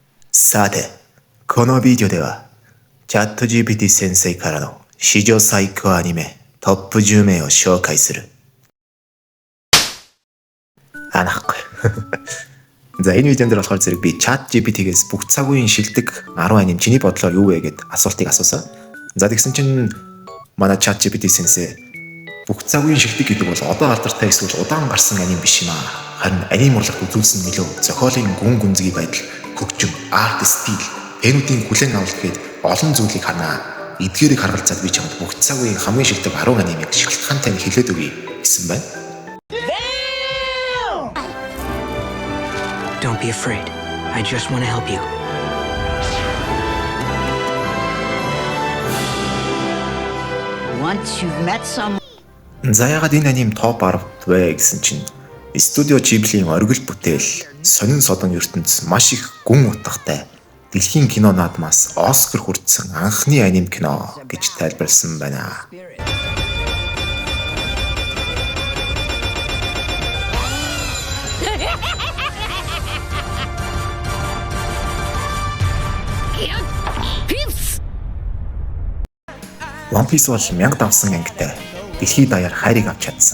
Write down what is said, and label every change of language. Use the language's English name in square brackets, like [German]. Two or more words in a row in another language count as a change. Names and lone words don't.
[Japanese] さて、このビデオでは、チャット GPT 先生からの史上最高アニメトップ10名を紹介する. [Mongolian] Анх. За энэ видеон дээр болохоор зэрэг би Chat GPT-гээс бүх цаг үеийн шилдэг 10 аним чиний бодлоор юу вэ гэд асуултыг асуусан. За тэгсэн чинь манай Chat GPT сенсей бүх цаг үеийн шилдэг гэдэг бол одоо алдартай эсвэл удаан гарсан аним биш юм аа. Харин аним урлагт үзүүлсэн нөлөө, зохиолын гүн гүнзгий байдал, хөгжим, арт стил, пенүүдийн хүлээн авалт гээд олон зүйлийг харнаа. Эдгээрийг харгалзаад би чамд бүх цаг үеийн хамгийн шилдэг 10 анимыг шалтгаантай нь хэлээд өгье гэсэн байна. [English] Don't be afraid. I just want to help you. Once you've met someone. [Mongolian] За ягаад энэ аним топ 10-д вэ гэсэн чинь Студио Ghibli-ийн оргил бүтээл, сонин содон ертөнц маш их гүн утгатай дэлхийн кино наадмаас Оскар хүртсэн анхны аним кино гэж тайлбарласан байна. One Piece бол 1000 давсан ангитай дэлхийд даяар хайрыг авч чадсан.